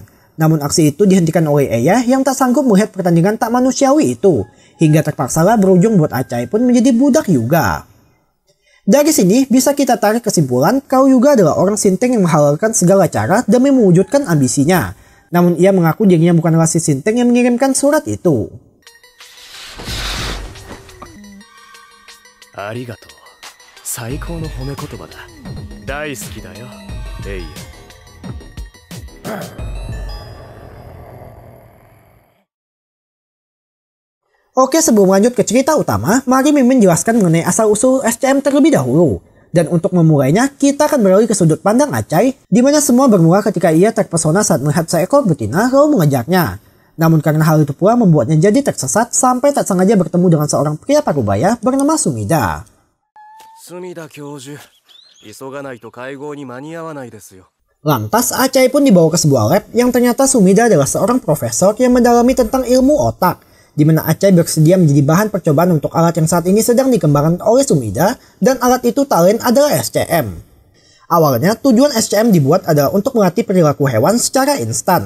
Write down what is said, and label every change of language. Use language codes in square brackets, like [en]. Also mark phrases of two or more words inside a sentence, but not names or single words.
[id] Namun aksi itu dihentikan oleh Eya yang tak sanggup melihat pertandingan tak manusiawi itu. Hingga terpaksalah berujung buat Acai pun menjadi budak Yuga. Dari sini bisa kita tarik kesimpulan kalau Yuga adalah orang Sinteng yang menghalalkan segala cara demi mewujudkan ambisinya. Namun ia mengaku dirinya bukanlah si Sinteng yang mengirimkan surat itu. [ja] Arigatou. 最高の褒め言葉だ。大好きだよ、エイヤ。 [id] Oke, sebelum lanjut ke cerita utama, mari Mimin jelaskan mengenai asal-usul SCM terlebih dahulu. Dan untuk memulainya, kita akan beralih ke sudut pandang Acai, di mana semua bermula ketika ia terpesona saat melihat seekor betina lalu mengejarnya. Namun karena hal itu pula membuatnya jadi tersesat sampai tak sengaja bertemu dengan seorang pria parubaya bernama Sumida. [ja] 隅田教授、急がないと会合に間に合わないですよ。 [id] Lantas Acai pun dibawa ke sebuah lab yang ternyata Sumida adalah seorang profesor yang mendalami tentang ilmu otak, di mana Acai bersedia menjadi bahan percobaan untuk alat yang saat ini sedang dikembangkan oleh Sumida, dan alat itu tak lain adalah SCM. Awalnya tujuan SCM dibuat adalah untuk melatih perilaku hewan secara instan.